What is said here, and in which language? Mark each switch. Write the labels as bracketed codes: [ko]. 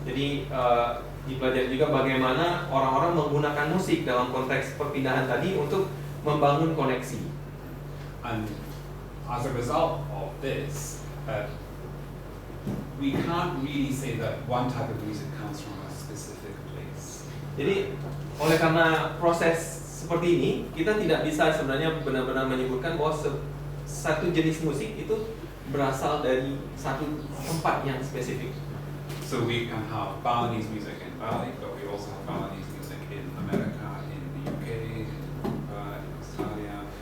[id] Jadi dipelajari juga bagaimana orang-orang menggunakan musik dalam konteks perpindahan tadi untuk membangun koneksi. [en] And as a result of this, we can't really say that one type of music comes from a specific place. [id] Jadi oleh karena proses seperti ini, kita tidak bisa sebenarnya benar-benar menyebutkan bahwa satu jenis musik itu berasal dari satu tempat yang spesifik. [en] So we can have Balinese music in Bali, but we also have Balinese music in America, in the UK, in Australia.